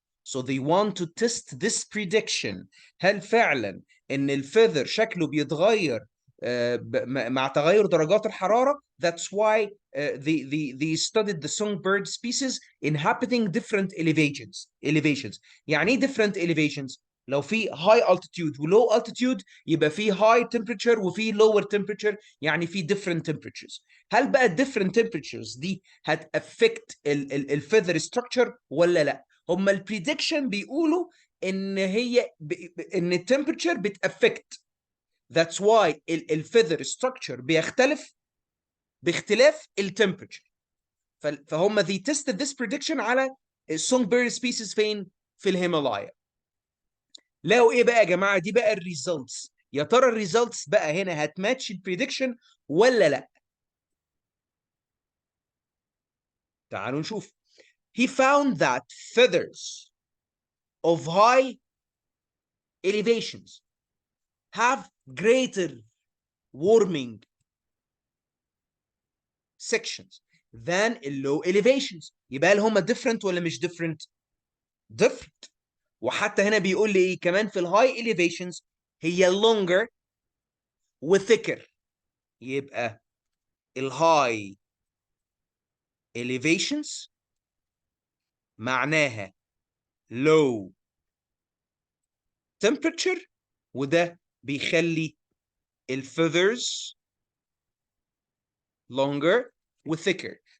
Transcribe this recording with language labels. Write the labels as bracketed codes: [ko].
[en] So they want to test this prediction. [ar] هل فعلا ان الفيذر شكله بيتغير مع تغير درجات الحرارة؟ [en] That's why they studied the songbird species inhabiting different elevations. [ar] يعني ايه [en] different elevations؟ [ar] لو في [en] high altitude [ar] و [en] low altitude [ar] يبقى في [en] high temperature [ar] وفي [en] lower temperature، [ar] يعني في [en] different temperatures. [ar] هل بقى [en] different temperatures [ar] دي هتأفكت الفيذر structure ولا لا؟ هما البريدكشن بيقولوا ان ان التمبرتشر بتأفكت. [en] That's why [ar] الفيذر structure بيختلف باختلاف التمبرتشر. [en] فهم they tested this prediction على songbird species [ar] فين؟ في الهيمالايا. لقوا ايه بقى يا جماعه؟ دي بقى الريزلتس. يا ترى الريزلتس بقى هنا هتماتش البريدكشن ولا لا؟ تعالوا نشوف. [en] He found that feathers of high elevations have greater warming sections than low elevations. [ar] يبقى هم different ولا مش different؟ different. وحتى هنا بيقول لي ايه كمان في الهاي elevations هي longer و thicker. يبقى الهاي elevations معناها low temperature، وده بيخلي الفيذرز longer و thicker.